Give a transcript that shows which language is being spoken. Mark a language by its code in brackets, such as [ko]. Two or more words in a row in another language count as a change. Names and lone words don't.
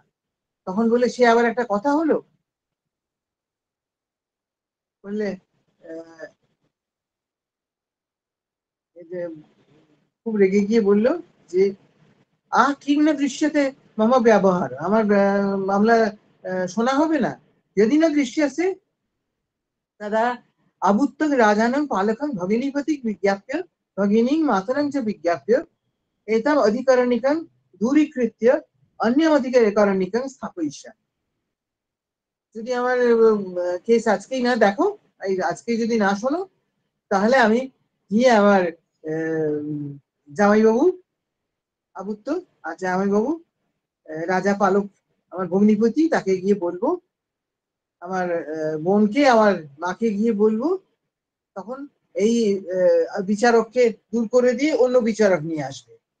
[bn] তখন বলে সে আবার একটা কথা হলো, বললে আহ, এই যে খুব রেগে গিয়ে বললো যে ঠিক [sa] না দৃশ্যতে মম ব্যবহার, [bn] আমার মামলা শোনা হবে না। [sa] যদি না দৃশ্যসে तदा अभुत्तं राजानं पालकं भगिनीपति विज्ञाप्य भगिनीं मातरं च विज्ञाप्य एतम् अधिकरणिकं दूरीकृत्य अन्यम् अधिकरणिकं स्थापयिष्यामि। [bn] যদি আমার কেস আজকেই না দেখো, আজকেই যদি না শোনো, তাহলে আমি গিয়ে আমার জামাইবাবু আবুত্ত আর জামাইবাবু রাজা পালক আমার ভগ্নিপতি, তাকে গিয়ে বলবো, আমার বোনকে আমার মাকে গিয়ে বলবো, তখন এই বিচারককে দূর করে দিয়ে অন্য বিচারক নিয়ে আসবে।